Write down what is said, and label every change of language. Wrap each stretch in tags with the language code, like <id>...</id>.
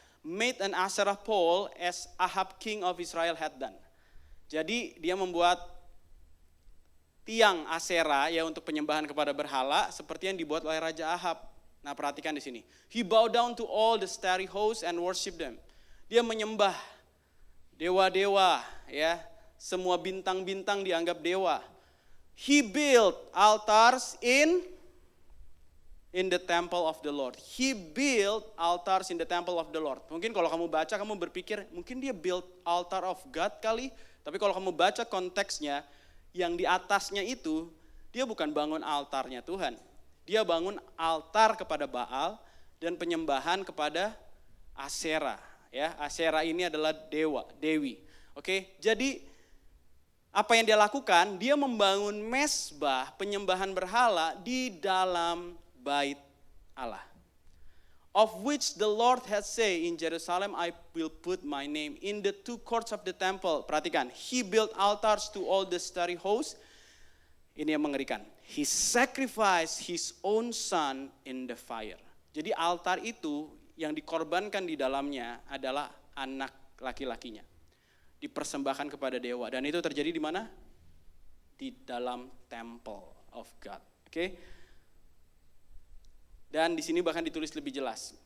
<en>Made an Asherah pole as Ahab king of Israel had done.</en> <id>Jadi dia membuat tiang Asherah ya untuk penyembahan kepada berhala seperti yang dibuat oleh Raja Ahab. Nah, perhatikan di sini.</id> <en>He bowed down to all the starry hosts and worship them.</en> <id>Dia menyembah dewa-dewa ya, semua bintang-bintang dianggap dewa.</id> <en>He built altars in the temple of the Lord. He built altars in the temple of the Lord.</en> <id>Mungkin kalau kamu baca, kamu berpikir, mungkin dia</id> <en>build altar of God</en> <id>kali. Tapi kalau kamu baca konteksnya, yang di atasnya itu, dia bukan bangun altarnya Tuhan. Dia bangun altar kepada Baal dan penyembahan kepada Asyera. Ya, Asyera ini adalah dewi. Oke, jadi apa yang dia lakukan? Dia membangun mesbah penyembahan berhala di dalam bait Allah.</id> <en>Of which the Lord has say, in Jerusalem I will put my name. In the 2 courts of the temple, perhatikan, he built altars to all the starry hosts.</en> <id>Ini yang mengerikan.</id> <en>He sacrificed his own son in the fire.</en> <id>Jadi altar itu yang dikorbankan di dalamnya adalah anak laki-lakinya. Dipersembahkan kepada dewa, dan itu terjadi di mana? Di dalam</id> <en>temple of God.</en> <id>Oke? Dan di sini bahkan ditulis lebih jelas.</id>